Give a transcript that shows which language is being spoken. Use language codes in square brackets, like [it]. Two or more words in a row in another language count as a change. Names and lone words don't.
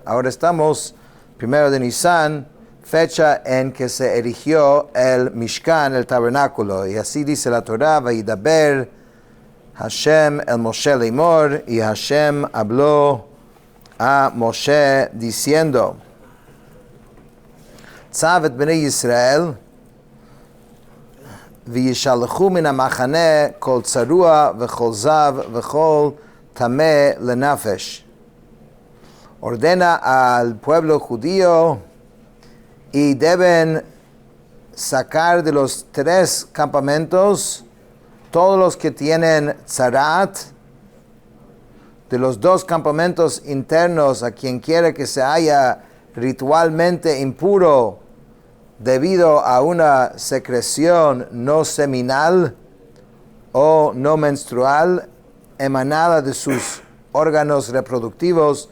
[es] Ahora estamos, 1 de Nisan, fecha en que se erigió el Mishkan, el tabernáculo. Y así dice la Torá, [he] וידבר השם אל משה לאמר, [es] y Hashem habló a Moshe diciendo, [he] צו את בני ישראל, וישלחו מן המחנה כל צרוע וכל זב וכל טמא לנפש. [es] Ordena al pueblo judío y deben sacar de los 3 campamentos todos los que tienen tzarat, de los 2 campamentos internos a quien quiera que se haya ritualmente impuro debido a una secreción no seminal o no menstrual emanada de sus órganos reproductivos.